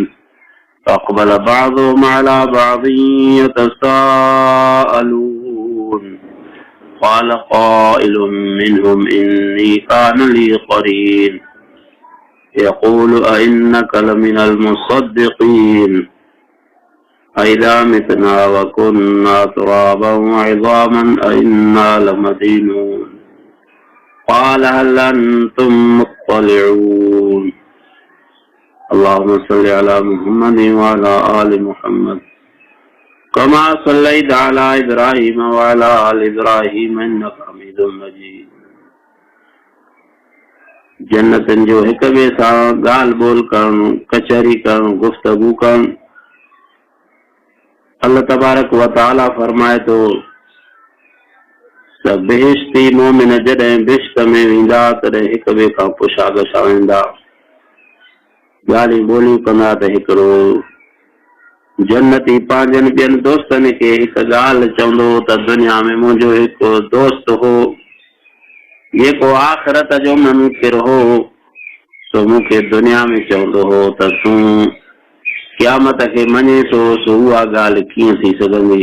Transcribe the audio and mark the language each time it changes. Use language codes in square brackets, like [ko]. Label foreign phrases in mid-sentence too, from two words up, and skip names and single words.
[ar] فأقبل بعضهم على بعض يتساءلون قال قائل منهم إني كان لي قرين يقول أئنك لمن المصدقين أئذا متنا وكنا ترابا وعظاما أئنا لمدينون قال هل أنتم مطلعون. اللهم صل على محمد وعلى آل محمد كما صليت على إبراهيم وعلى آل إبراهيم إنك حميد مجيد. [sd] जन्नतन जो हिक ॿिए सां ॻाल्हि ॿोल करणु, कचहरी करणु, गुफ्तगू करणु। [ar] الله تبارك وتعالى [sd] फरमाए थो त बेहिश्ती मोमिन जॾहिं बिश्त में वेंदा तॾहिं हिक ॿिए खां पुछा गछा वेंदा, ॻाल्हियूं ॿोलियूं कंदा त हिकिड़ो जन्नती पंहिंजनि ॿियनि दोस्तनि खे हिकु ॻाल्हि चवंदो त दुनिया में मुंहिंजो हिकु दोस्त हो जेको आख़िरत जो मुनकिर हो, तो मूंखे दुनिया में चवंदो हो त तूं क़यामत खे मञे थो, सो उहा ॻाल्हि कीअं थी सघंदी।